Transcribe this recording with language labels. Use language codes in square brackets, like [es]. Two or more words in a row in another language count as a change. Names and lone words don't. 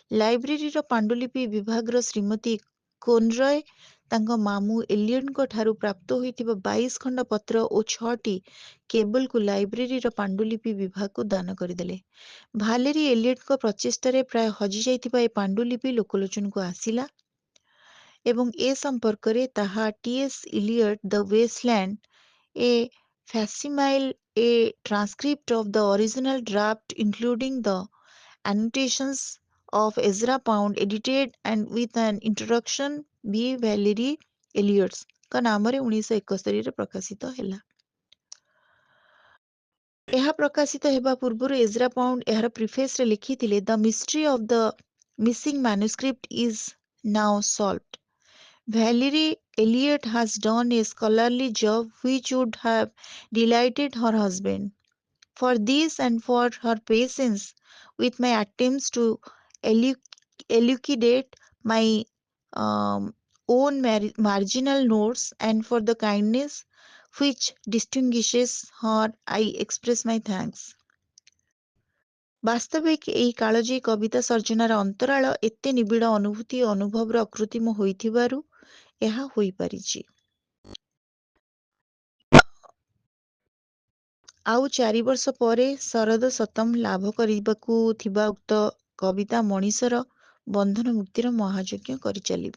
[or] ଲାଇବ୍ରେରୀର ପାଣ୍ଡୁଲିପି ବିଭାଗର ଶ୍ରୀମତୀ କୋନରୟ ତାଙ୍କ ମାମୁଁ ଏଲିୟଟଙ୍କ ଠାରୁ ପ୍ରାପ୍ତ ହୋଇଥିବା 22 ଖଣ୍ଡ ପତ୍ର ଓ 6ଟି କେବଲକୁ ଲାଇବ୍ରେରୀର ପାଣ୍ଡୁଲିପି ବିଭାଗକୁ ଦାନ କରିଦେଲେ। ଭାଲେରୀ ଏଲିୟଟଙ୍କ ପ୍ରଚେଷ୍ଟାରେ ପ୍ରାୟ ହଜିଯାଇଥିବା ଏ ପାଣ୍ଡୁଲିପି ଲୋକଲୋଚନକୁ ଆସିଲା ଏବଂ ଏ ସମ୍ପର୍କରେ ତାହା ଟି.ଏସ୍. ଇଲିୟଟ ଦ ୱେଷ୍ଟଲ୍ୟାଣ୍ଡ ଏ facsimile, a transcript of the original draft including the annotations of Ezra Pound edited and with an introduction B. Valerie Elliot's ଙ୍କ ନାମରେ 1971ରେ ପ୍ରକାଶିତ ହେଲା। ଏହା ପ୍ରକାଶିତ ହେବା ପୂର୍ବରୁ ଏଜ୍ରା ପାଉଣ୍ଡ ଏହାର ପ୍ରିଫେସରେ ଲେଖିଥିଲେ, [en] "The mystery of the missing manuscript is now solved. Valerie Elliot has done a scholarly job which would have delighted her husband. For this and for her patience with my attempts to elucidate my own marginal notes and for the kindness which distinguishes her, I express my thanks." [or] ବାସ୍ତବିକ ଏହି କାଳଜୟୀ କବିତା ସର୍ଜନାର ଅନ୍ତରାଳ ଏତେ ନିବିଡ଼ ଅନୁଭୂତି ଓ ଅନୁଭବର ଅକୃତ୍ରିମ ହୋଇଥିବାରୁ ଏହା ହୋଇପାରିଛି। ଆଉ 4 ବର୍ଷ ପରେ ଶରଦ ଶତମ୍ ଲାଭ କରିବାକୁ ଥିବା ଉକ୍ତ କବିତା ମଣିଷର ବନ୍ଧନ ମୁକ୍ତିର ମହାଯଜ୍ଞ କରିଚାଲିବ।